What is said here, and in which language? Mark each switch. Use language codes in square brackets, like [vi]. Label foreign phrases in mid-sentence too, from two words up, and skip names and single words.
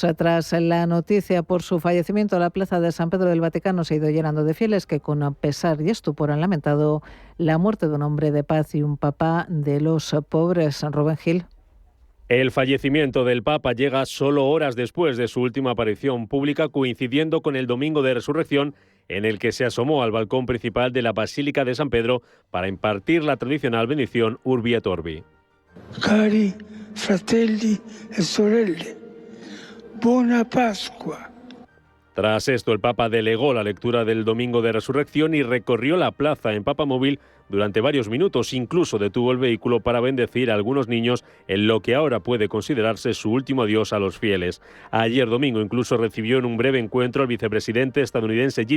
[es] Tras la noticia por su fallecimiento, la plaza de San Pedro del Vaticano se ha ido llenando de fieles que con pesar y estupor han lamentado la muerte de un hombre de paz y un papa de los pobres. Rubén Gil. El fallecimiento del Papa llega solo horas después de su última aparición pública, coincidiendo con el Domingo de Resurrección, en el que se asomó al balcón principal de la Basílica de San Pedro para impartir la tradicional bendición Urbi et Orbi. [it] Cari fratelli e sorelle, buona Pasqua. [es] Tras esto, el Papa delegó la lectura del Domingo de Resurrección y recorrió la plaza en papamóvil durante varios minutos. Incluso detuvo el vehículo para bendecir a algunos niños en lo que ahora puede considerarse su último adiós a los fieles. Ayer domingo incluso recibió en un breve encuentro al vicepresidente estadounidense J.D.